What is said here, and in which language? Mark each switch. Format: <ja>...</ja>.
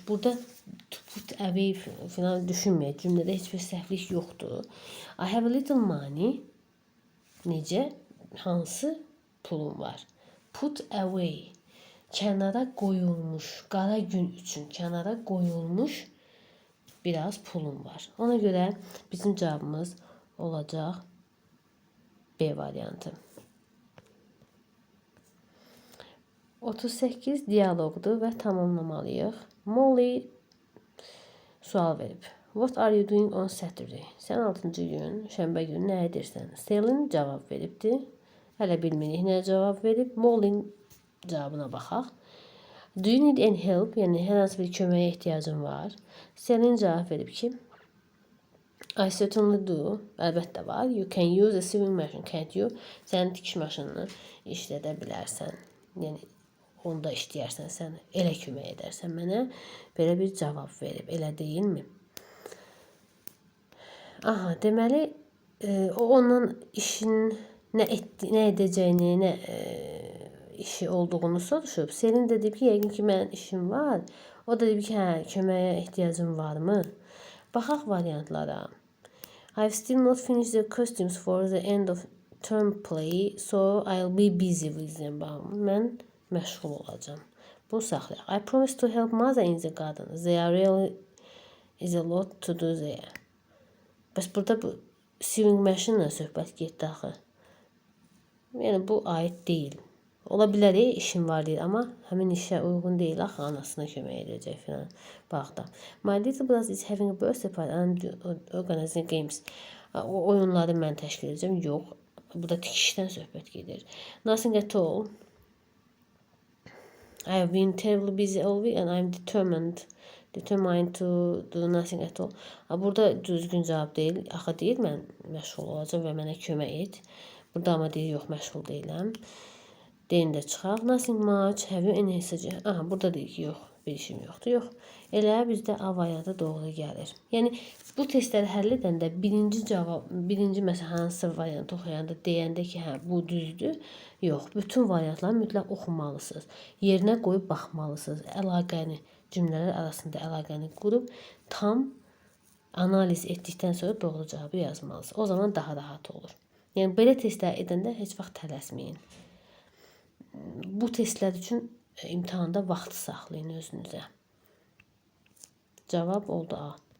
<az>Burada</az> <en>put away</en> <az>falan düşünməyək. Cümlədə heç bir səhvlik yoxdur.</az> <en>I have a little money.</en> <az>Necə? Hansı pulum var?</az> <en>Put away.</en> <az>Kənara qoyulmuş. Qara gün üçün kənara qoyulmuş biraz pulum var. Ona görə bizim cavabımız olacaq B variantı. 38 dialoqdur və tamamlamalıyıq. Molly sual verib.</az> <en>What are you doing on Saturday?</en> <az>Sən 6-cı gün, şənbə günü nə edirsən? Selin cavab veribdi. Hələ bilmirik nə cavab verib. Molly'nin cavabına baxaq.</az> <en>Do you need any help?</en> <az>Yəni hər hansı bir köməyə ehtiyacın var. Selin cavab verib ki,</az> <en>I certainly do.</en> <az>Əlbəttə var.</az> <en>You can use a sewing machine, can't you?</en> <az>Sən tikiş maşınını işlədə bilərsən. Yəni onda işləyərsən, sən elə kömək edərsən mənə. Belə bir cavab verib. Elə deyilmi? Aha, deməli o ondan işin nə edəcəyini, nə işi olduğunu soruşub. Selin də deyib ki, yəqin ki, mənim işim var. O da deyib ki, hə, köməyə ehtiyacım varmı? Baxaq variantlara.</az> <en>I've still not finished the costumes for the end of term play, so I'll be busy with them.</en> <az>Mən məşğul olacağam. Bunu saxlayaq.</az> <en>I promise to help mother in the garden. There really is a lot to do there.</en> <az>Bəs burada bu sewing machine ilə söhbət getdi axı. Yəni bu aid deyil. Ola bilər işim var deyil, amma həmin işə uyğun deyil axı, anasına kömək edəcək filan. Bax da.</az> <en>My little brother is having a birthday party and organizing games.</en> <az>O oyunları mən təşkil edəcəm. Yox. Burada tikişdən söhbət gedir.</az> <en>Nothing at all. I have been terribly busy all week and I'm determined to do nothing at all.</en> <az>Burada düzgün cavab deyil. Axı deyir, mən məşğul olacağam və mənə kömək et. Burada amma deyir, yox, məşğul deyiləm. Deyin də çıxaq.</az> <en>Nothing much. Have you any message?</en> <az>Aha, burada deyir ki, yox, bir işim yoxdur. Yox. Elə bizdə A variantı doğru gəlir. Yəni bu testləri həll edəndə birinci məsələn hansı variantı oxuyanda deyəndə ki, hə, bu düzdür. Yox, bütün variantları mütləq oxumalısınız. Yerinə qoyub baxmalısınız. Əlaqəni, cümlələr arasında əlaqəni qurub tam analiz etdikdən sonra doğru cavabı yazmalısınız. O zaman daha rahat olur. Yəni belə testlər edəndə heç vaxt tələsməyin. Bu testlər üçün imtahanda vaxt saxlayın özünüzə. Cavab oldu A.</az>